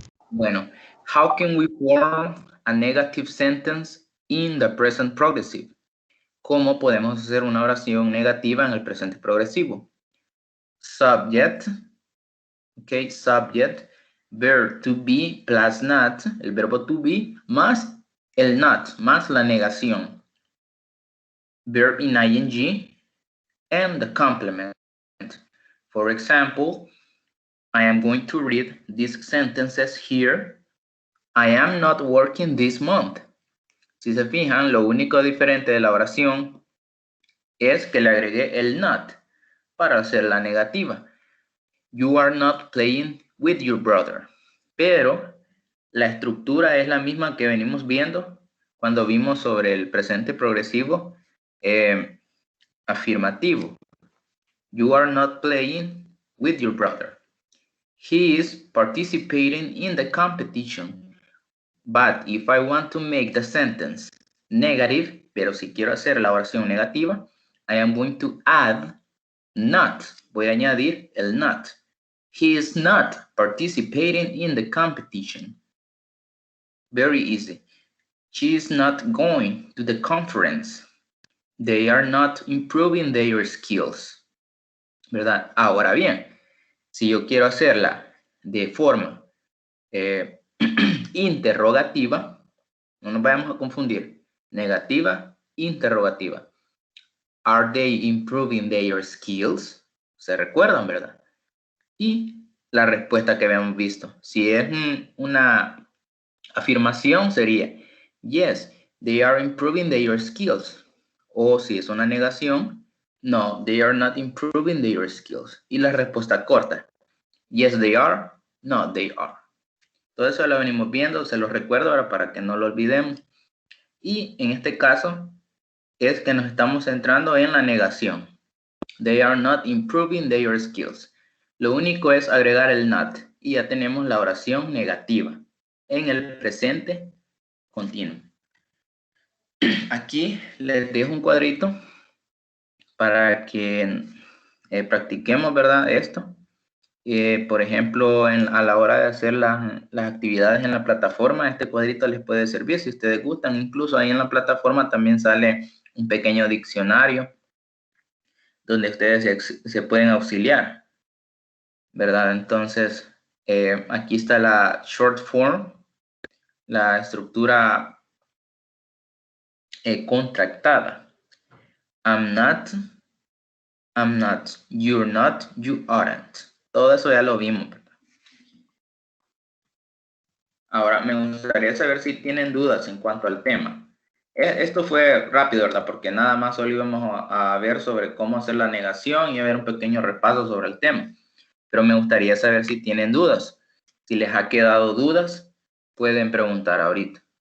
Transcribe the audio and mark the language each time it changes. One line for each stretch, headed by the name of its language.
English: Bueno, how can we form a negative sentence in the present progressive?
Spanish: ¿Cómo podemos hacer una oración negativa en el presente progresivo?
English: Subject, ok, subject, verb to be plus not,
Spanish: el verbo to be, más el not más la negación.
English: Verb in ing and the complement. For example, I am going to read these sentences here. I am not working this month.
Spanish: Si se fijan, lo único diferente de la oración es que le agregué el not para hacer la negativa.
English: You are not playing with your brother.
Spanish: Pero la estructura es la misma que venimos viendo cuando vimos sobre el presente progresivo afirmativo.
English: You are not playing with your brother. He is participating in the competition. But if I want to make the sentence negative,
Spanish: pero si quiero hacer la oración negativa,
English: I am going to add not.
Spanish: Voy a añadir el not.
English: He is not participating in the competition. Very easy. She is not going to the conference. They are not improving their skills.
Spanish: ¿Verdad? Ahora bien, si yo quiero hacerla de forma interrogativa, no nos vayamos a confundir. Negativa, interrogativa.
English: Are they improving their skills?
Spanish: ¿Se recuerdan, verdad? Y la respuesta que habíamos visto. Si es una afirmación sería
English: yes, they are improving their skills.
Spanish: O si es una negación,
English: no, they are not improving their skills.
Spanish: Y la respuesta corta,
English: yes, they are, no, they are.
Spanish: Todo eso lo venimos viendo, se los recuerdo ahora para que no lo olvidemos. Y en este caso es que nos estamos centrando en la negación.
English: They are not improving their skills.
Spanish: Lo único es agregar el not y ya tenemos la oración negativa en el presente continuo. Aquí les dejo un cuadrito para que practiquemos, ¿verdad? Esto. Por ejemplo, a la hora de hacer las actividades en la plataforma, este cuadrito les puede servir si ustedes gustan. Incluso ahí en la plataforma también sale un pequeño diccionario donde ustedes se pueden auxiliar, ¿verdad? Entonces, aquí está la short form, la estructura contractada.
English: I'm not, you're not, you aren't.
Spanish: Todo eso ya lo vimos, ¿verdad? Ahora me gustaría saber si tienen dudas en cuanto al tema. Esto fue rápido, ¿verdad? Porque nada más solo íbamos a ver sobre cómo hacer la negación y a ver un pequeño repaso sobre el tema. Pero me gustaría saber si tienen dudas. Si les ha quedado dudas, pueden preguntar ahorita.